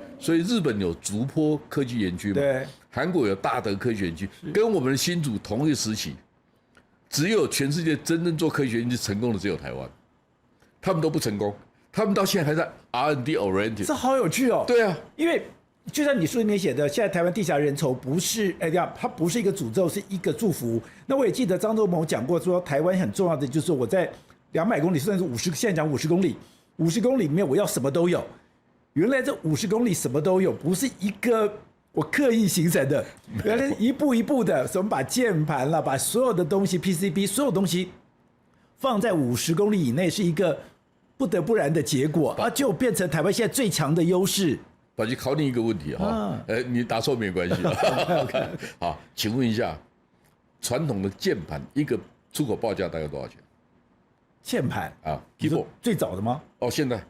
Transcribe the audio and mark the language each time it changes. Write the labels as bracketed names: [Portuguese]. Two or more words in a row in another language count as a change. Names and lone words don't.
[Chinese] 所以日本有竹坡科技園區嘛，韓國有大德科學園區，跟我們的新竹同一個時期，只有全世界真正做科學園區成功的只有台灣。他們都不成功，他們到現在還在 [English] R&D oriented。 [Chinese] 這好有趣哦。對啊，因為就像你書裡面寫的，現在台灣地狹人稠，不是它不是一個詛咒，是一個祝福。那我也記得張忠謀講過說，台灣很重要的就是我在200公里，甚至50，現在講50公里，50公里裡面我要什麼都有。原來這50公里什麼都有，不是一個我刻意形成的，原來一步一步的，什麼把鍵盤啦，把所有的東西 PCB 所有東西放在50公里以內，是一個不得不然的結果，就變成台灣現在最強的優勢。寶傑考你一個問題哈，你答錯沒關係。好，請問一下，傳統的鍵盤一個出口報價大概多少錢？鍵盤啊 ，keyboard 最早的嗎？現在